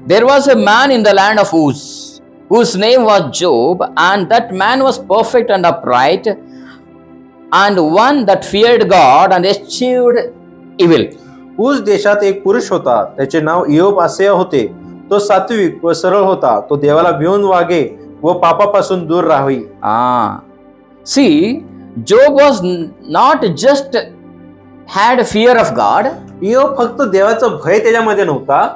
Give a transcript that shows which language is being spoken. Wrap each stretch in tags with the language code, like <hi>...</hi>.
<en>There was a man in the land of Uz. whose name was Job, and that man was perfect and upright, and one that feared God and eschewed evil.</en> <mr>उस देशात एक पुरुष होता, त्याचे नाव इयोब असे होते. तो सात्विक व सरळ होता. तो देवाला भिवून वागे व पापापासून दूर राहावी.</mr> <en>See, Job was not just had fear of God,</en> <mr>इयोब फक्त देवाचं भय त्याच्यामध्ये नव्हता,</mr>